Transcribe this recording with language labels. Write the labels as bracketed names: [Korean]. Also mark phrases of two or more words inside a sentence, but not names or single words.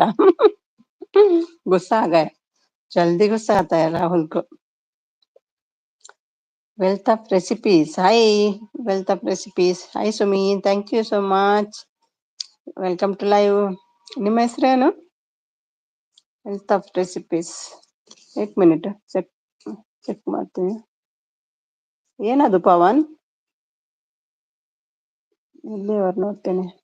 [Hindi] गुस्सा आ गए. जल्दी गुस्सा आता है राहुल को. वेल्थ ऑफ रेसिपीज. हाय वेल्थ ऑफ रेसिपीज. हाय सुमीन, [English] thank you so much. welcome to live. [Kannada] ನಿಮ್ಮ ಹೆಸರೇನು? ಹೆಲ್ತ್ ಆಫ್ ರೆಸಿಪೀಸ್. 1 ಮಿನಿಟ್ ಚೆಕ್ ಮಾಡ್ತೀನಿ. ಏನದು ಪವನ್? ಇಲ್ಲಿ ಅವ್ರು ನೋಡ್ತೇನೆ.